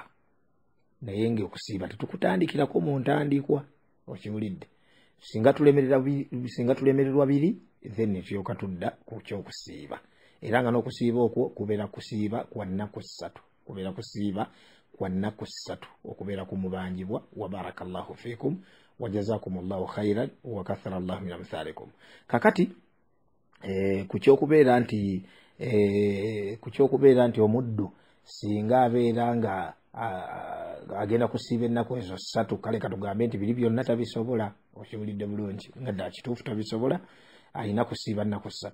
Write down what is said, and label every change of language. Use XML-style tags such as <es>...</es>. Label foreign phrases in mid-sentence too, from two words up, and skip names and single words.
<lg>Naye ng'okusiiba tetukutandikirako mu ntandikwa, okiwulidde. Singa tulemererwa biri, then tulyoka tudda ku kyokusiiba. Era nga n'okusiiba okwo kubeera kusiiba kwa nnaku 3, okubeera kumubanjibwa.</lg> <ar>وبارك الله فيكم وجزاكم الله خيرا وكثر الله من أمثالكم.</ar> <lg>Kakati ku kyokubeera nti omuddu singa abeera nga agenda kusiiba ennaku ezo 3, kale katugambe nti biri byonna tabisobola. Okiwulidde bulungi, nga ddala kituufu tabisobola, alina kusiiba nnaku 3.</lg>